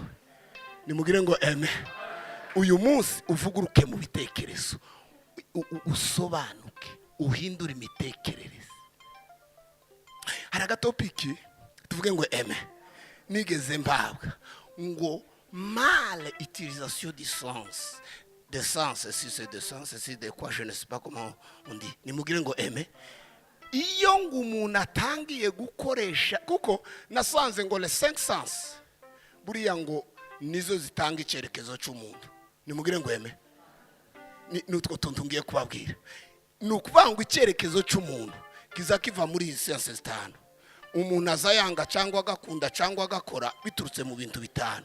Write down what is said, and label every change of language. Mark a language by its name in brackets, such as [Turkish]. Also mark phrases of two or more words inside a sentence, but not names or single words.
[Kinyarwanda] Nimugire ngo amen. Uyu munsi uvuguruke mu bitekerezo, usobanuke, uhindura imitekerereze. Hari agatopiki tuvuge ngo amen. Nigeze mbabwa ngo [French] mal utilisation du sens. De sens, si c'est de sens, si de quoi je ne sais pas comment on dit. [Kinyarwanda] Nimugire ngo amen. Iyo ngo umuntu atangiye gukoresha, kuko nasanze ngo [French] les 5 sens [Kinyarwanda] buriya ngo nizo zitanga icyerekezo cy'umuntu. Nimugire ngo amen. Nutwo tuntu ngiye kubabwira. Nukuvanga icyerekezo cy'umuntu kiza kiva muri izi sense zitanu. Umuntu azayanga cyangwa agakunda cyangwa agakora biturutse mu bintu bitanu.